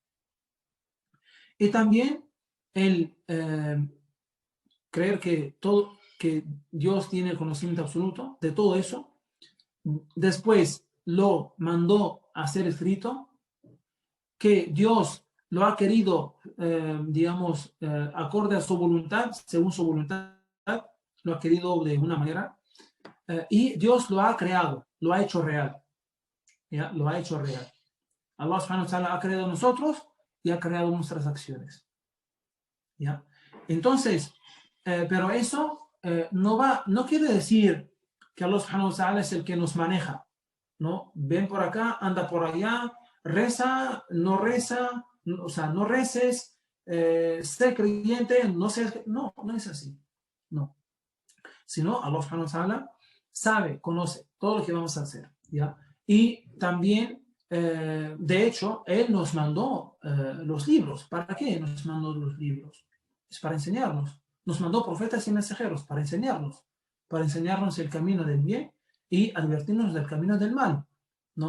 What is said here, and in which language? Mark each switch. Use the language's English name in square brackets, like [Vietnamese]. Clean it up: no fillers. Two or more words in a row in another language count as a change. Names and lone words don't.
[Spanish] Y también el creer que Dios tiene el conocimiento absoluto de todo eso, después lo mandó a ser escrito, que Dios lo ha querido, digamos, acorde a su voluntad, según su voluntad, lo ha querido de una manera, y Dios lo ha creado, lo ha hecho real, ¿ya? Lo ha hecho real. [Arabic] الله سبحانه وتعالى [Spanish] ha creado nosotros y ha creado nuestras acciones, ¿ya? Entonces, pero eso no quiere decir que [Arabic] الله سبحانه وتعالى [Spanish] es el que nos maneja, ¿no? Ven por acá, anda por allá, reza, o sea, no reces, sé creyente, no es así, no. Sino [Arabic] الله سبحانه وتعالى [Spanish] sabe, conoce todo lo que vamos a hacer, ¿ya? Y también, de hecho, Él nos mandó los libros. ¿Para qué nos mandó los libros? Es para enseñarnos. Nos mandó profetas y mensajeros para enseñarnos el camino del bien y advertirnos del camino del mal, ¿no?